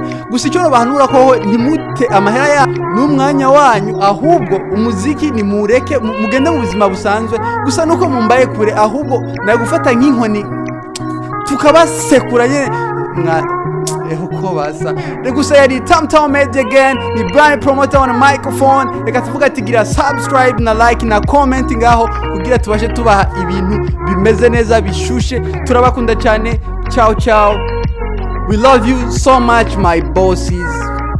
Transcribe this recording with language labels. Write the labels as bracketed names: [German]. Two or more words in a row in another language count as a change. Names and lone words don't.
[Rundi] Gusa icyo bahanura ko ntimute amahera ya n'umwanya wanyu, ahubwo umuziki ni mureke mugende mu buzima busanzwe. Gusa nuko mumbaye kure, ahubwo nagufata nk'inkoni tukabasekura nyene uko basa. Gusa yari Tam Media again, ni Landry Promoter [English] on a microphone. [Rundi] Reka tuvuga ati gira subscribe na like na comment ngaho kugira tubashe tubaha ibintu bimeze neza bishushe. Turabakunda cyane. Ciao. [English] We love you so much my bosses.